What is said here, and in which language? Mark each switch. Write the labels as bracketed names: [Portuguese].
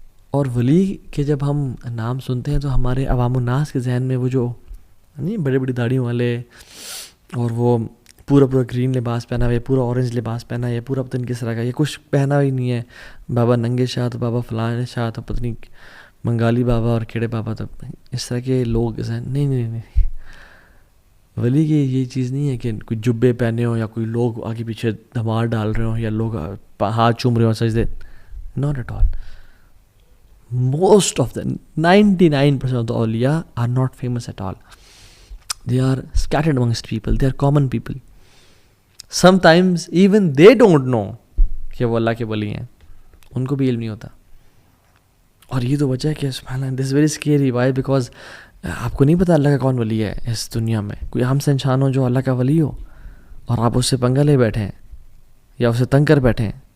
[Urdu] اور ولی کے جب ہم نام سنتے ہیں تو ہمارے عوام الناس کے ذہن میں وہ جو نہیں بڑی بڑی داڑھیوں والے، اور وہ پورا گرین لباس پہنا ہوا ہے، پورا اورنج لباس پہنا ہے، یا پورا پتہ نہیں کس طرح کا، یہ کچھ پہنا ہی نہیں ہے، بابا ننگے شاہ تو بابا فلاں شاہ تو پتہ نہیں منگالی بابا اور کیڑے بابا، تو اس طرح کے لوگ نہیں. ولی کی یہ چیز نہیں ہے کہ کوئی جبے پہنے ہوں یا کوئی لوگ آگے پیچھے دھمار ڈال رہے ہوں یا لوگ ہاتھ چوم رہے ہوں سجدے. [English] Not at all. Most of the 99% of the awliya are not famous at all. They are scattered amongst people. They are common people. Sometimes even they don't know [Urdu] کہ وہ اللہ کے ولی ہیں، ان کو بھی علم نہیں ہوتا. اور یہ تو وجہ ہے کہ سبحان اللہ، [English] this is very scary. Why? [Urdu] Because آپ کو نہیں پتا اللہ کا کون ولی ہے اس دنیا میں. کوئی ہم سے انسان ہو جو اللہ کا ولی ہو، اور آپ اس سے پنگا لے بیٹھیں یا اسے تنگ کر بیٹھیں.